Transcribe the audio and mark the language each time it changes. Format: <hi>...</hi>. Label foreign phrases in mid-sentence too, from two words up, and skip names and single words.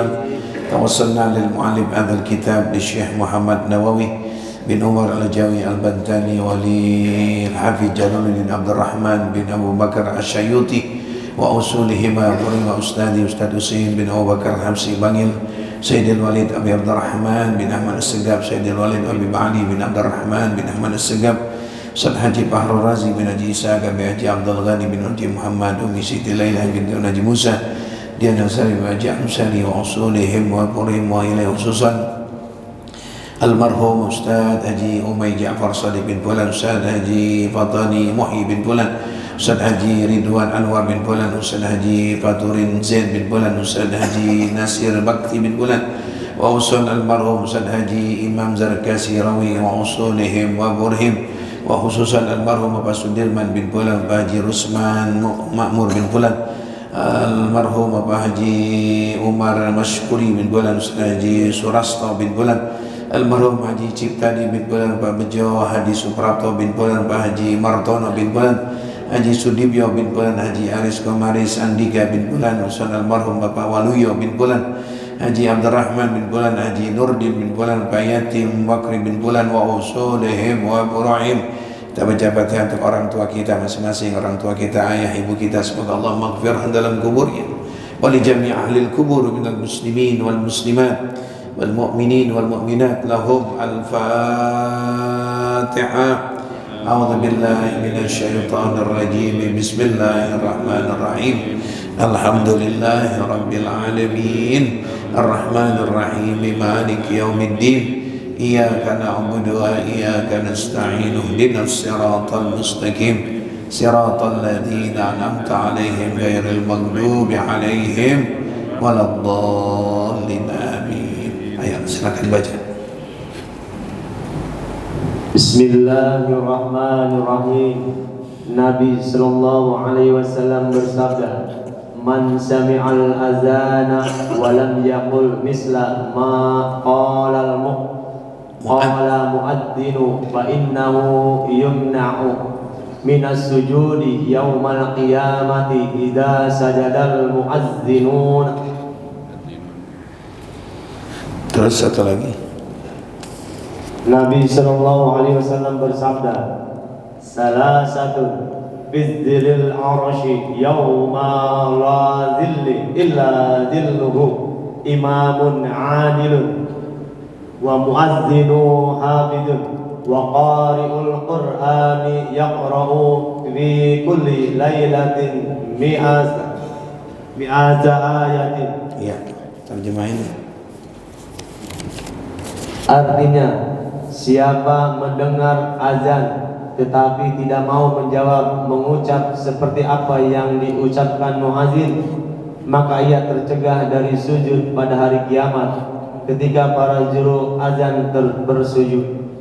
<ar>توصلنا للمؤلف هذا الكتاب للشيخ محمد نووي بن عمر الجوي البنتاني ولي الحافظ جلال بن عبد الرحمن بن أبو بكر الشيوطي وأصولهما ورحمة أستاذي أستاذ حسين بن أبو بكر الحمصي بانيل سيد الوليد أبي عبد الرحمن بن أحمد السقاف سيد الوليد أبي علي بن عبد الرحمن بن أحمد السقاف</ar> <id>Ustaz Haji Fahru Razi bin Haji Isa bin Haji Abdul Ghani bin Haji Muhammad Umi Siti Laila bin Haji Musa Diana Sari bin Haji Amsari</id> <ar>وأصولهم وقريهم وإلى خصوصا</ar> <id>almarhum Ustaz Haji Umay Ja'far Sadiq bin Fulan Ustaz Haji Fatani Muhyi bin Fulan Ustaz Haji Ridwan Anwar bin Fulan Ustaz Haji Faturin Zain bin Fulan Ustaz Haji Nasir Bakti bin Fulan wa usul almarhum Ustaz Haji Imam Zarkasi Rawi</id> <ar>وأصولهم وقريهم وخصوصا</ar> <id>almarhum Bapak Sudirman bin Fulan, Pak Haji Rusman Makmur bin Fulan, almarhum Bapak Haji Umar Mashkuri bin Fulan, Haji Surasto bin Fulan, almarhum Haji Ciptani bin Fulan, Pak Bejo Haji Suprapto bin Fulan, Pak Haji Martono bin Fulan, Haji Sudibyo bin Fulan, Haji Aris Komaris Andika bin Fulan, usul almarhum Bapak Waluyo bin Fulan, Haji Abdurrahman bin Fulan, Haji Nurdin bin Fulan, Pak Yatim Bakri bin Fulan</id> <ar>وأصولهم وبروعهم.</ar> <id>Kita baca Fatihah untuk orang tua kita masing-masing, orang tua kita, ayah, ibu kita, semoga Allah maghfirah dalam kuburnya</id> <ar>ولجميع أهل القبور من المسلمين والمسلمات والمؤمنين والمؤمنات لهم الفاتحة. أعوذ بالله من الشيطان الرجيم. بسم الله الرحمن الرحيم. الحمد لله رب العالمين. الرحمن الرحيم. مالك يوم الدين. إياك نعبد وإياك نستعين. اهدنا الصراط المستقيم. صراط الذين أنعمت عليهم غير المغضوب عليهم ولا الضالين.</ar> <id>Amin. Ayo silakan baca.</id> <ar>بسم الله الرحمن الرحيم.</ar> <id>Nabi</id> <ar>صلى الله عليه وسلم</ar> <id>bersabda,</id> <ar>"من سمع الأذان ولم يقل مثل ما قال المؤذن فإنه يمنع من السجود يوم القيامة إذا سجد المؤذنون."</ar> <id>Terus satu lagi. Nabi</id> <ar>صلى الله عليه وسلم</ar> <id>bersabda,</id> <ar>"ثلاثة في ظل العرش يوم لا ظل إلا ظله إمام عادل ومؤذن حافظ وقارئ القرآن يقرأ في كل ليلة مائة آية."</ar> <id>Iya, terjemahin. Artinya, siapa mendengar azan tetapi tidak mau menjawab, mengucap seperti apa yang diucapkan muadzin, maka ia tercegah dari sujud pada hari kiamat ketika para juru azan bersujud.</id>